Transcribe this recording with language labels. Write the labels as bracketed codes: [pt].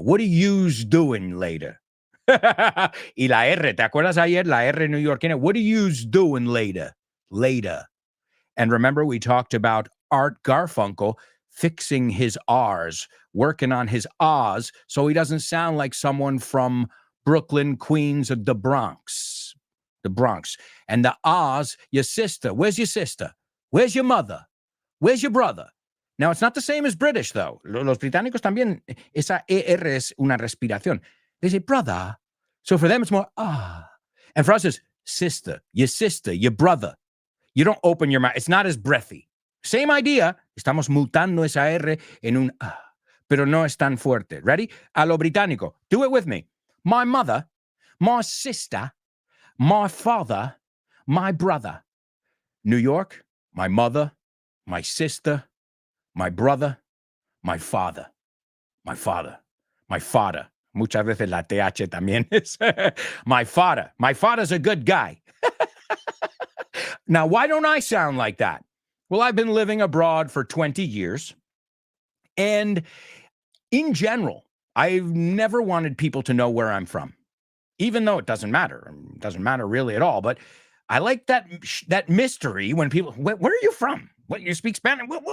[en] What are yous doing later? [es] Y la R, ¿te acuerdas ayer? La R neoyorquina. [en] What are yous doing later? Later. And remember, we talked about Art Garfunkel fixing his R's, working on his R's, so he doesn't sound like someone from Brooklyn, Queens, or the Bronx. The Bronx. And the R's, your sister. Where's your sister? Where's your mother? Where's your brother? Now, it's not the same as British, though. [es] Los británicos también, esa ER es una respiración. [en] They say, brother. So for them, it's more, ah. And for us, it's sister, your brother. You don't open your mouth. It's not as breathy. Same idea. [es] Estamos mutando esa R en un ah, pero no es tan fuerte. [en] Ready? [es] A lo británico. [en] Do it with me. My mother, my sister, my father, my brother. New York, my mother, my sister, my brother, my father, my father, my father. [es] Muchas veces la TH también es [en] my father. My father's a good guy. Now, why don't I sound like that? Well, I've been living abroad for 20 years. And in general, I've never wanted people to know where I'm from, even though it doesn't matter. It doesn't matter really at all. But I like that mystery when people, where are you from? What, you speak Spanish?